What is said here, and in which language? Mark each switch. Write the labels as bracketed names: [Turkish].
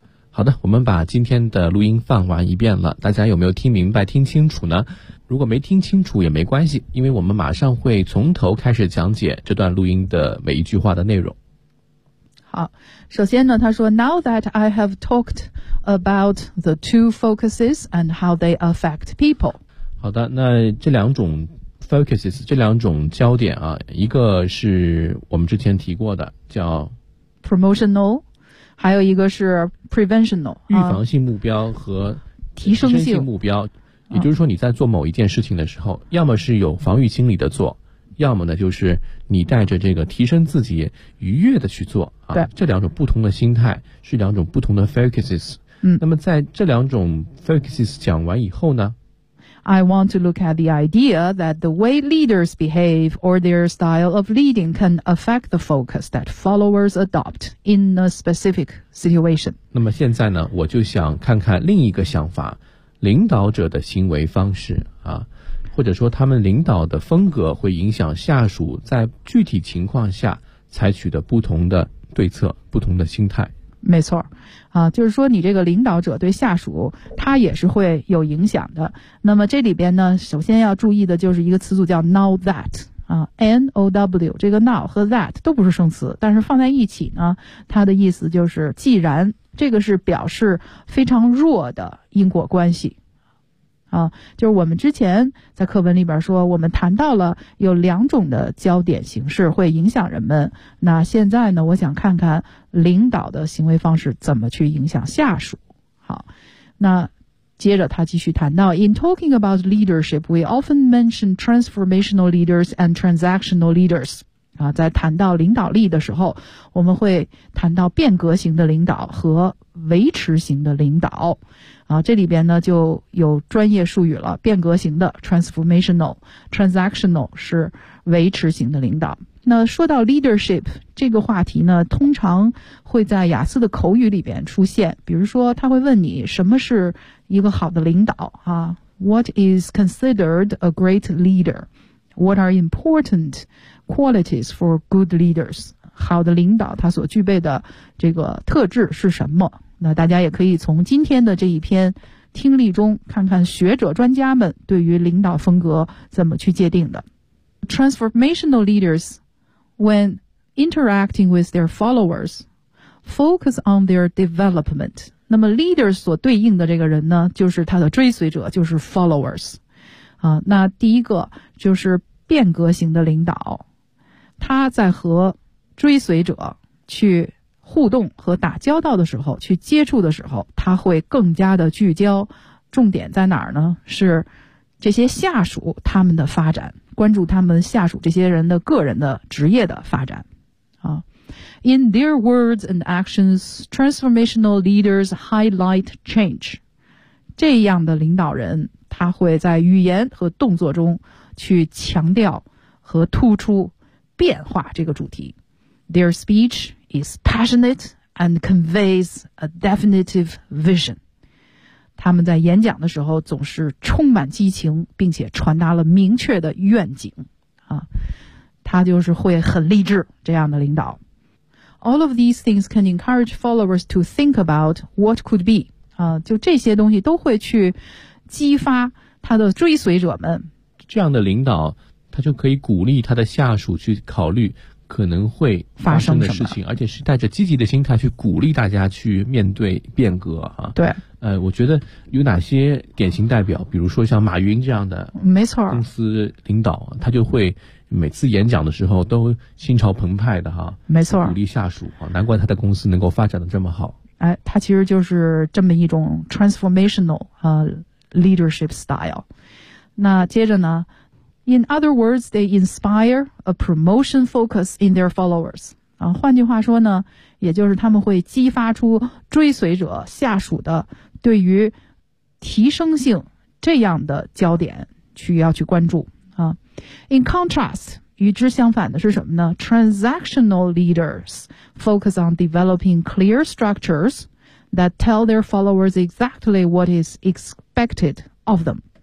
[Chinese] 好的，我们把今天的录音放完一遍了，大家有没有听明白听清楚呢？如果没听清楚也没关系，因为我们马上会从头开始讲解这段录音的每一句话的内容。好，首先呢，他说 [English] Now that I have talked about the two focuses and how they affect people. [Chinese] 好的，那这两种 focuses, 这两种焦点啊，一个是我们之前提过的叫 promotional, 还有一个是 preventional, 预防性目标和提升性目标。也就是说你在做某一件事情的时候，要么是有防御心理的做，要么呢就是你带着这个提升自己愉悦的去做啊，对，这两种不同的心态是两种不同的 focuses。嗯，那么在这两种 focuses 讲完以后呢 [English] ，I want to look at the idea that the way leaders behave or their style of leading can affect the focus that followers adopt in a specific situation。 [Chinese] 那么现在呢，我就想看看另一个想法，领导者的行为方式啊。或者说他们领导的风格会影响下属在具体情况下采取的不同的对策，不同的心态。没错，就是说你这个领导者对下属他也是会有影响的。那么这里边呢，首先要注意的就是一个词组叫 now that, N-O-W, 这个 now 和 that 都不是生词，但是放在一起呢，它的意思就是既然，这个是表示非常弱的因果关系。啊，就是我们之前在课文里边说，我们谈到了有两种的焦点形式会影响人们。那现在呢，我想看看领导的行为方式怎么去影响下属。好，那接着他继续谈到 [English] In talking about leadership, we often mention transformational leaders and transactional leaders. [Chinese] 啊，在谈到领导力的时候，我们会谈到变革型的领导和维持型的领导。啊，这里边呢就有专业术语了，变革型的 transformational, transactional 是维持型的领导。那说到 leadership 这个话题呢，通常会在雅思的口语里边出现，比如说他会问你什么是一个好的领导啊， [English] What is considered a great leader? What are important qualities for good leaders? [Chinese] 好的领导他所具备的这个特质是什么？那大家也可以从今天的这一篇听力中看看学者专家们对于领导风格怎么去界定的。 [English] Transformational leaders, when interacting with their followers, focus on their development. [Chinese] 那么 leader 所对应的这个人呢，就是他的追随者，就是 followers。那第一个就是变革型的领导，他在和追随者去互动和打交道的时候，去接触的时候，他会更加的聚焦，重点在哪儿呢？是这些下属他们的发展，关注他们下属这些人的个人的职业的发展。 [English] In their words and actions, transformational leaders highlight change. [Chinese] 这样的领导人，他会在语言和动作中去强调和突出变化这个主题。 [English] Their speech is passionate and conveys a definitive vision. [Chinese] 他们在演讲的时候总是充满激情，并且传达了明确的愿景。他就是会很励志，这样的领导。 [English] All of these things can encourage followers to think about what could be. [Chinese] 就这些东西都会去激发他的追随者们。这样的领导，他就可以鼓励他的下属去考虑可能会发生的事情，而且是带着积极的心态去鼓励大家去面对变革啊。对，我觉得有哪些典型代表，比如说像马云这样的，没错，公司领导，他就会每次演讲的时候都心潮澎湃的哈，没错，鼓励下属啊，难怪他的公司能够发展的这么好。哎，他其实就是这么一种 [English] transformational leadership style。 [Chinese] 那接着呢？ [English] In other words, they inspire a promotion focus in their followers. [Chinese] 啊，换句话说呢，也就是他们会激发出追随者下属的对于提升性这样的焦点去要去关注啊。 [English] In contrast, [Chinese] 与之相反的是什么呢？ [English] Transactional leaders focus on developing clear structures that tell their followers exactly what is expected of them.